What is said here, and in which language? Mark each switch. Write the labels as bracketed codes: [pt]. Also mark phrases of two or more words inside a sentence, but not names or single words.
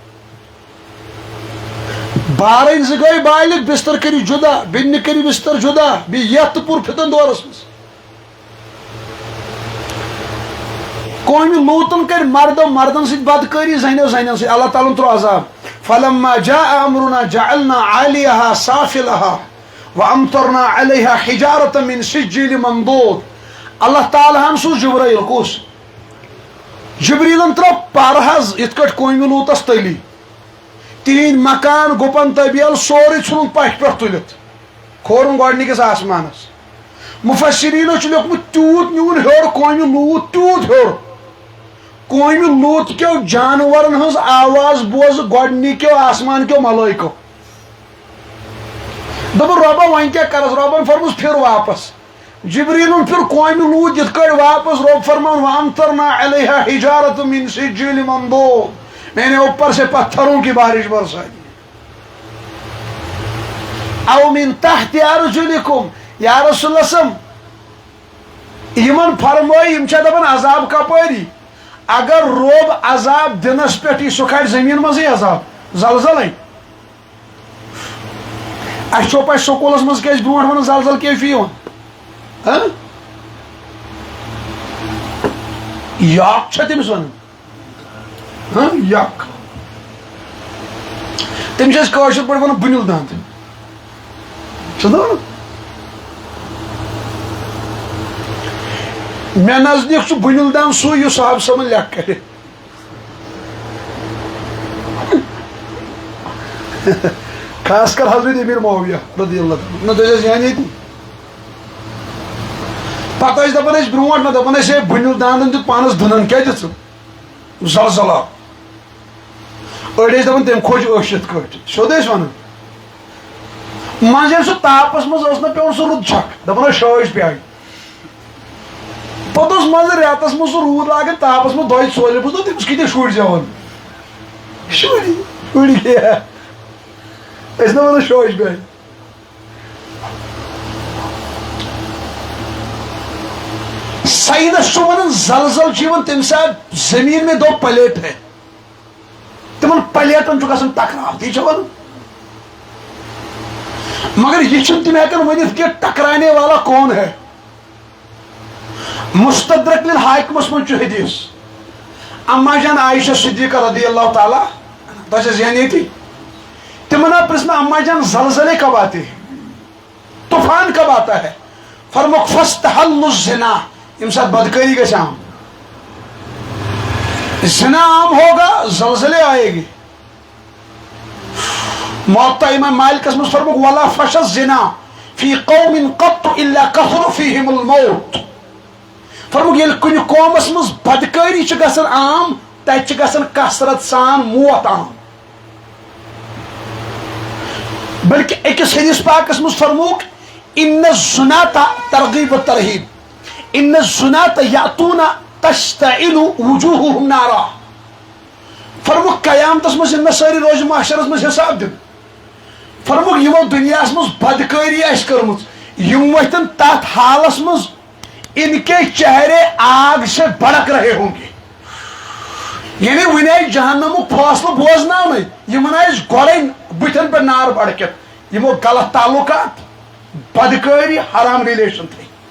[ks] بارٕنۍ زٕ گٔے بالغ بستر کٔرِو جُدا بیٚنہِ کٔرِو بستر جُدا بیٚیہِ یتھ تہٕ پوٗرٕ فِتن دورس منٛز قومہِ لوٗطن کٔرۍ مردن سۭتۍ بدکٲری زنٮ۪و سۭتۍ اللہ تعالیٰ ترٛوو عذاب [ar] فلما جاء امرنا جعلنا عاليها سافلها وامطرنا عليها حجارة من سجيل منضود [ks] اللہ تعالیٰ ہن سوز جبرائیل کُس جبریلن ترٛوو پر حظ یِتھ کٲٹھۍ قومہِ لوٗطس تٔلی تِہنٛدۍ مکان گُپن طبیل سورُے ژھُنُن پشہِ پٮ۪ٹھ تُلِتھ کھورُن گۄڈنِکِس آسمانس مُفسریٖنو چھُ لیوکھمُت تیوٗت نیوٗن ہیوٚر قومہِ لوٗط تیوٗت ہیوٚر قومہِ لوٗط کیو جانورن ہٕنٛز آواز بوزٕ گۄڈنِکیو آسمان کیو ملٲیکو دوٚپُن رۄبا وۄنۍ کیٛاہ کرس رۄبن فرموس پھِر واپس جبریٖلُن پھِر قومہِ لوٗط یِتھ کٲٹھۍ واپس رۄب فرمان [ar] وامطرنا علیہا حجارۃ من سجیل منضود [ur] میں نے اوپر سے پتھروں کی بارش برسائی [ar] او من تحت ارجلکم [ks] یا رسول اللہ صلی یمن فرمٲے یِم چھا دپان عذاب کپٲری اگر روب عذاب دِنس پٮ۪ٹھ یی سُہ کھالہِ زٔمیٖن منٛزٕے عذاب زلزلے اَسہِ چھو پاے سکوٗلس منٛز کیٛاہ ٲسۍ برونٛٹھ ونان زلزل کیفی یِوان یاک چھا تٔمِس ونان یک تٔمِس چھِ أسۍ کٲشِر پٲٹھۍ ونان بُنِل دانٛد چھُنہ ونان مےٚ نزدیٖک چھُ بُنِل دانٛد سُے یُس صاحب صٲبن لیکھ کرِ خاص کر حضرت امیر معاویہ رضی اللہ تعالیٰ نہ تُہۍ ٲسۍ زینان ییٚتی پتہٕ ٲسۍ دپان أسۍ برونٛٹھ نہ دپان ٲسۍ ہے بُنِل داندن دیُت پانس دُنن کیٛاہ دِژٕ زلزلہ أڑۍ ٲسۍ دپان تٔمۍ کھوٚج أچھ یِتھ کٲٹھۍ سیوٚد ٲسۍ ونان منٛزٕ ییٚلہِ سُہ تاپس منٛز اوس نہ پیوان سُہ رُد چھکھ دپان ٲسۍ شٲش پیٚیہِ پتہٕ اوس منٛزٕ رٮ۪تس منٛز سُہ روٗد لاگان تاپس منٛز 2 ژورِ بہٕ دوٚپ تٔمِس کۭتیاہ شُرۍ زٮ۪وان شُرۍ کیٛاہ أسۍ نہ ونان شٲش پیٚیہِ ساینس چھُ ونان زلزل چھُ یِوان تمہِ ساتہٕ زٔمیٖن [ur] میں 2 پلیٹ ہے [ks] تمن پلیٹن چھُ گژھان ٹکراو تی چھِ ونان مگر یہ چھُنہٕ تِم ہیٚکان ؤنِتھ کہِ [ur] ٹکرانے والا کون ہے [ks] مستدرک للحاکمس منٛز چھُ حدیث اما جان عائشہ صدیقہ رضی اللہ تعالیٰ تۄہہِ چھا زینان ییٚتی تمن آو پرژھنہٕ اما جان [ur] زلزلے کب آتے ہیں طوفان کب آتا ہے [ks] فرموک [ar] فاستحلوا الزنا [ks] ییٚمہِ ساتہٕ بدکٲری گژھِ عام [ur] زنا عام ہوگا زلزلے آئے گی [ks] موطا امام مالکس منٛز فرموک [ar] ولا فش الزنا فی قوم قط الا کثر فیہم الموت [ks] فرموک ییٚلہِ کُنہِ قومس منٛز بدکٲری چھِ گژھان عام تتہِ چھِ گژھان کثرت سان موت عام بلکہ أکِس حدیث پاکس منٛز فرموک [ar] ان الزنا ترغیب و ترہیب ان الزنا یاتون تشتعل وجوہہم نارا [ks] فرموک قیامتس منٛز یِن مےٚ سٲری روزِ محشرس منٛز حساب دِنہٕ فرموک یِمو دُنیاہس منٛز بدکٲری آسہِ کٔرمٕژ یِم وۄتھن تتھ حالس منٛز [ur] ان کے چہرے آگ سے بڑک رہے ہوں گے [ks] یعنی وۄنۍ آیہِ جہنمُک فٲصلہٕ بوزناونٕے یِمن آسہِ گۄڈے بٕتھٮ۪ن پٮ۪ٹھ نار بڑکِتھ یِمو غلط تعلقات بدکٲری حرام ریلیشن تھٲے